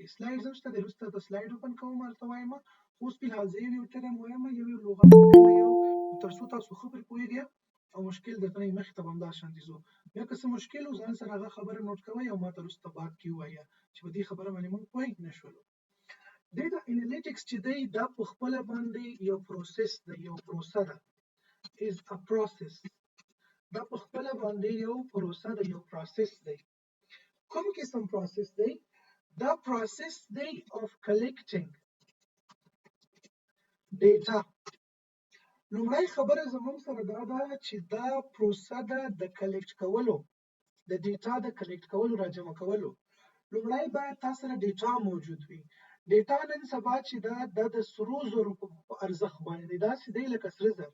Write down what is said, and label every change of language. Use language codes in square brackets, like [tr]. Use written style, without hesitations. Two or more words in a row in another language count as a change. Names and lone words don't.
[ps] سلایډز هم شته دی، وروسته د سلایډ اوپن کوم درته وایم. اوس فلحال زه یو ټرم وایم، یو لغت وایم، تر څو تاسو ښه پرې پوهېږئ او مشکل درته نه وي. مخکې ته به همداسې شانتې ځو، بیا که څه مشکل و ځان سره هغه خبره نوټ کوئ او ما ته وروسته بعد کې ووایه چې په دې خبره باندې موږ پوه نه شولو. [en] data analytics [ps] چې دی دا په خپله باندې یو پروسس دی، یو پروسه ده. [en] is a process. [ps] دا په خپله باندې یو پروسه ده، یو پروسس دی. کوم قسم پروسس دی؟ دا پروسس دی [en] of collecting data. [ps] لومړی خبره زموږ سره دا ده چې دا پروسه ده د کلیکټ کولو، د ډیټا د کلیکټ کولو، راجمع کولو. لومړی باید تاسو سره ډیټا موجود وي. ډیټا نن سبا چې دا د سرو زرو په ارزښت باندې دی، داسې دی لکه سره زر.